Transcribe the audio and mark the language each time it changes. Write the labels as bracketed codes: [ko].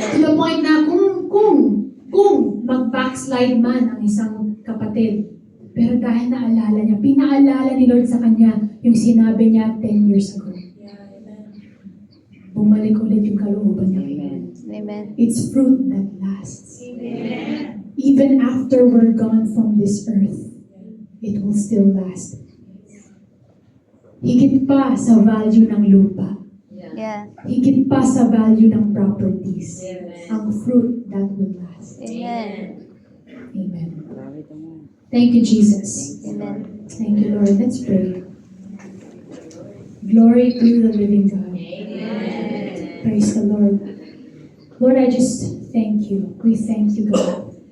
[tl] To the point na kung mag-backslide man ang isang kapatid, pero dahil naalala niya, pinaalala ni Lord sa kanya yung sinabi niya 10 years ago. Bumalik ulit yung kalooban niya. Amen. [en] It's fruit that lasts. Even after we're gone from this earth, it will still last. [tl] Higit pa sa value ng lupa. [en] Yeah. [tl] Higit pa sa value ng properties. Ang [en] fruit that will last. Amen. Amen. [tl] Grabe ito mo. [en] Thank you, Jesus. Amen. Thank you, Lord. Let's pray. Glory to the living God. Praise the Lord. Lord, I just thank you. We thank you, God.